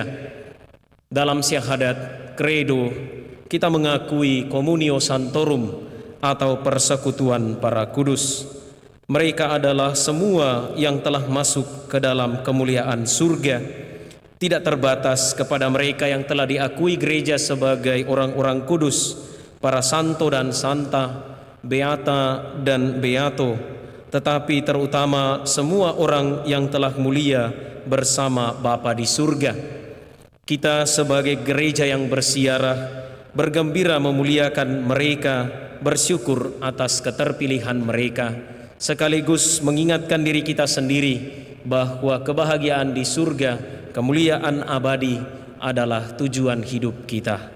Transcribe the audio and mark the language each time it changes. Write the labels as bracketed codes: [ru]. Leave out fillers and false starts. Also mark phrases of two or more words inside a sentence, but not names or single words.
[id] Dalam syahadat credo, kita mengakui [la] Communio Sanctorum [id] atau persekutuan para kudus. Mereka adalah semua yang telah masuk ke dalam kemuliaan surga, tidak terbatas kepada mereka yang telah diakui gereja sebagai orang-orang kudus, para santo dan santa, beata dan beato, tetapi terutama semua orang yang telah mulia bersama Bapa di surga. Kita sebagai gereja yang bersiarah, bergembira memuliakan mereka, bersyukur atas keterpilihan mereka, sekaligus mengingatkan diri kita sendiri bahwa kebahagiaan di surga, kemuliaan abadi adalah tujuan hidup kita.